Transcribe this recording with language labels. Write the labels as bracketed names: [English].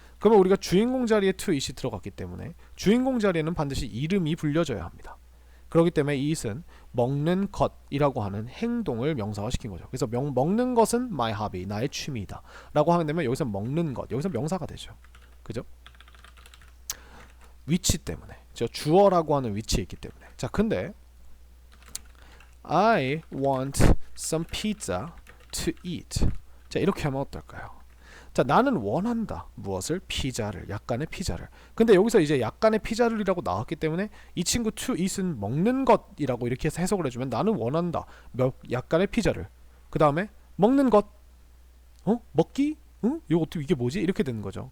[Korean] 그러면 우리가 주인공 자리에 to it이 들어갔기 때문에 주인공 자리에는 반드시 이름이 불려져야 합니다. 그렇기 때문에 eat은 먹는 것이라고 하는 행동을 명사화시킨 거죠. 그래서 먹는 것은 [English] my hobby, [Korean] 나의 취미이다 라고 하게 되면 여기서 먹는 것, 여기서 명사가 되죠. 그죠? 위치 때문에, 저 주어라고 하는 위치에 있기 때문에. [English] 자, 근데 I want some pizza to eat. [Korean] 자, 이렇게 하면 어떨까요? 자, 나는 원한다. 무엇을? 피자를. 약간의 피자를. 근데 여기서 이제 약간의 피자를이라고 나왔기 때문에 이 친구 to eat은 먹는 것이라고 이렇게 해서 해석을 해주면 나는 원한다. 약간의 피자를. 그 다음에 먹는 것. 먹기? 응? 이게 뭐지? 이렇게 되는 거죠.